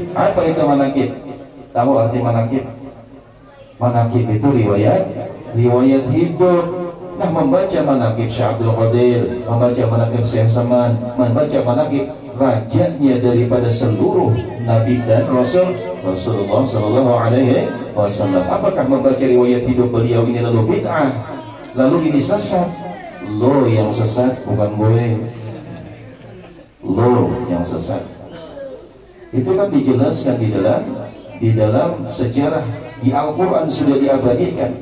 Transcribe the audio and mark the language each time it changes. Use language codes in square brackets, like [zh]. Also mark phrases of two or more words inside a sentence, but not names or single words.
[id] Apa itu manaqib? Tahu arti manaqib? Manaqib itu riwayat hidup. Nah, membaca manaqib Syekh Abdul Qadir, membaca manaqib Syekh Saman, membaca manaqib rajanya daripada seluruh Nabi dan Rasulullah [ar] صلى الله عليه وسلم. [id] Apakah membaca riwayat hidup beliau ini lalu bid'ah, lalu ini sesat? Lo yang sesat, bukan gue. Lo yang sesat. Itu kan dijelaskan di dalam sejarah, di Al-Quran sudah diabadikan.